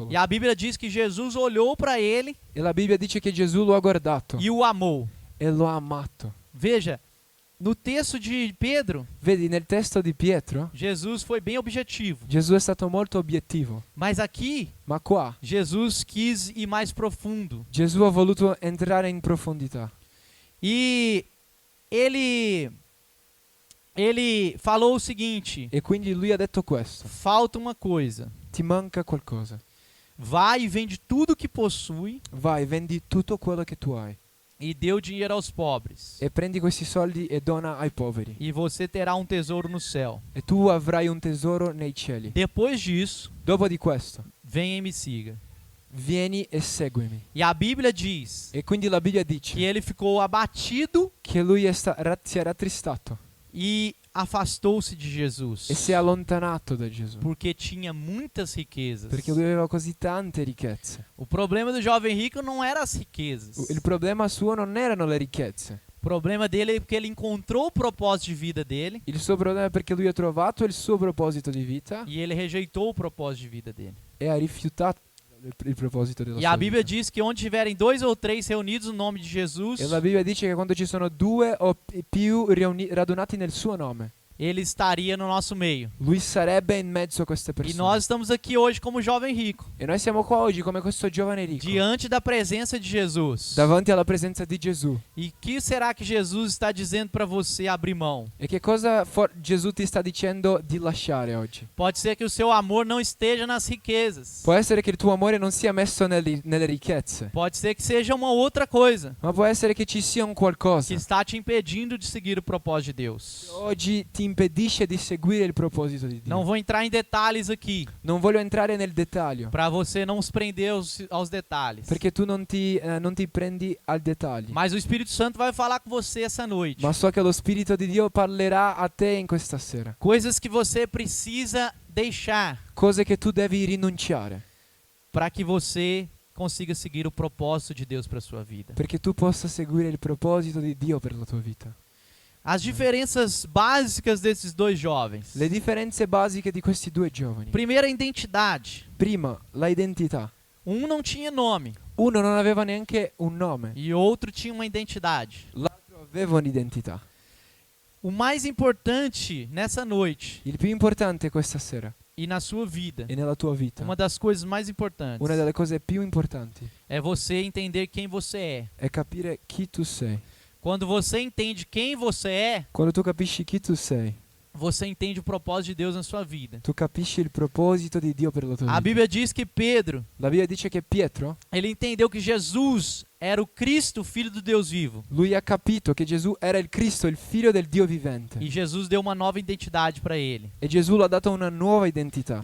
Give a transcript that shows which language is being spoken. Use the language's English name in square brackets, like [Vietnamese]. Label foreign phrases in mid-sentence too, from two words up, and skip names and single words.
[Portuguese] E a Bíblia diz que Jesus olhou para ele [Italian] E la Bibbia dice che Gesù lo ha guardato [Portuguese] e o amou. [Italian] e lo ha amato. [Portuguese] Veja, no texto de Pedro, [Italian] Vedi, nel testo di Pietro, [Portuguese] Jesus foi bem objetivo. [Italian] Gesù è stato molto obiettivo. [Portuguese] Mas aqui, [Italian] Ma qua, [Portuguese] Jesus quis ir mais profundo. [Italian] Gesù ha voluto entrare in profondità. [Portuguese] E ele falou o seguinte: [Italian] E quindi lui ha detto questo. [Portuguese] falta uma coisa. [Italian] Ti manca qualcosa. [Portuguese] Vai e vende tudo que possui [Italian] Vai, vendi tutto quello che tu hai [Portuguese] e dê o dinheiro aos pobres, [Italian] e prendi questi soldi e dona ai poveri. [Portuguese] e você terá um tesouro no céu. [Italian] E tu avrai un tesoro nei cieli. [Portuguese] Depois disso, [Italian] Dopo di questo, [Portuguese] venha e me siga. [Italian] vieni e seguimi. [Portuguese] E a Bíblia diz [Italian] E quindi la Bibbia [Portuguese] que [Italian] dice [Portuguese] ele ficou abatido [Italian] che lui si è rattristato [Portuguese] e afastou-se de Jesus, [Italian] e si è allontanato da Gesù. [Portuguese] porque tinha muitas riquezas. [Italian] Perché lui aveva così tante ricchezze. [Portuguese] O problema do jovem rico não era as riquezas. [Italian] Il problema suo non erano le ricchezze. [Portuguese] O problema dele é porque ele encontrou o propósito de vida dele [Italian] Il suo problema è perché lui ha trovato il suo proposito di vita [Portuguese] e ele rejeitou o propósito de vida dele. [Italian] e ha rifiutato il proposito della [Portuguese] E [Italian] sua [Portuguese] a Bíblia [Italian] vita. [Portuguese] diz que onde tiverem 2 ou 3 reunidos no nome de Jesus, [Italian] E la Bibbia dice che quando ci sono due o più radunati nel suo nome, [Portuguese] ele estaria no nosso meio. [Italian] lui sarebbe in mezzo a queste [Portuguese] E [Italian] persone. [Portuguese] nós estamos aqui hoje como jovem rico, [Italian] E noi siamo qua oggi come questo giovane ricco, [Portuguese] diante da presença de Jesus. [Italian] davanti alla presenza di Gesù. [Portuguese] E que será que Jesus está dizendo para você abrir mão? [Italian] E che cosa Gesù ti sta dicendo di lasciare oggi? [Portuguese] Pode ser que o seu amor não esteja nas riquezas. [Italian] Può essere che il tuo amore non sia messo nelle ricchezze, [Portuguese] Pode ser que seja uma outra coisa [Italian] ma può essere che ci sia un qualcosa [Portuguese] que está te impedindo de seguir o propósito de Deus. [Italian] che oggi ti impedisce di seguire il proposito di Dio. [Portuguese] Não vou entrar em detalhes aqui, [Italian] Non voglio entrare nel dettaglio, [Portuguese] para você não se prender aos detalhes. [Italian] perché tu non ti prendi al dettaglio. [Portuguese] Mas o Espírito Santo vai falar com você essa noite. [Italian] Ma so che lo Spirito di Dio parlerà a te in questa sera. [Portuguese] Coisas que você precisa deixar [Italian] Cose che tu devi rinunciare [Portuguese] para que você consiga seguir o propósito de Deus para sua vida. [Italian] perché tu possa seguire il proposito di Dio per la tua vita. [Portuguese] As diferenças básicas desses dois jovens. [Italian] Le differenze basiche di questi due giovani. [Portuguese] Primeira, a identidade. [Italian] Prima, la identità. [Portuguese] Um não tinha nome [Italian] Uno non aveva neanche un nome, [Portuguese] e outro tinha uma identidade. [Italian] l'altro aveva un'identità. [Portuguese] O mais importante nessa noite [Italian] Il più importante questa sera [Portuguese] e na sua vida, [Italian] e nella tua vita, [Portuguese] uma das coisas mais importantes, [Italian] una delle cose più importanti [Portuguese] é você entender quem você é. [Italian] è capire chi tu sei. [Portuguese] Quando você entende quem você é, [Italian] Quando tu capisci chi tu sei, [Portuguese] você entende o propósito de Deus na sua vida. [Italian] tu capisci il proposito di Dio per la tua [Portuguese] A [Italian] vita. [Portuguese] Bíblia diz que Pedro, [Italian] La Bibbia dice che Pietro, [Portuguese] ele entendeu que Jesus era o Cristo, filho do Deus vivo. [Italian] lui ha capito che Gesù era il Cristo, il figlio del Dio vivente. [Portuguese] E Jesus deu uma nova identidade para ele. [Italian] E Gesù l'ha dato una nuova identità.